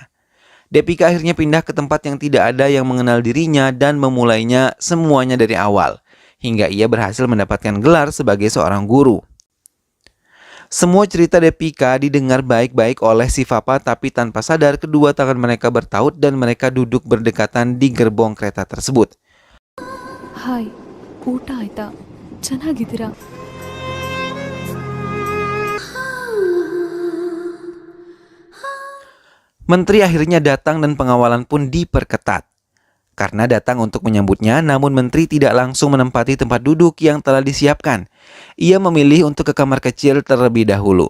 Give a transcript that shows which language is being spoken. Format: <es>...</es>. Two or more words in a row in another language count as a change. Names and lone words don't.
<id>Depika akhirnya pindah ke tempat yang tidak ada yang mengenal dirinya dan memulainya semuanya dari awal, hingga ia berhasil mendapatkan gelar sebagai seorang guru. Semua cerita Depika didengar baik-baik oleh si Fafa, tapi tanpa sadar kedua tangan mereka bertaut dan mereka duduk berdekatan di gerbong kereta tersebut.</id> <kn>ಹಾಯ್ ಊಟ ಆಯ್ತಾ ಚೆನ್ನಾಗಿದ್ದೀರಾ</kn> <id>Menteri akhirnya datang dan pengawalan pun diperketat. Karena datang untuk menyambutnya, namun menteri tidak langsung menempati tempat duduk yang telah disiapkan. Ia memilih untuk ke kamar kecil terlebih dahulu.</id>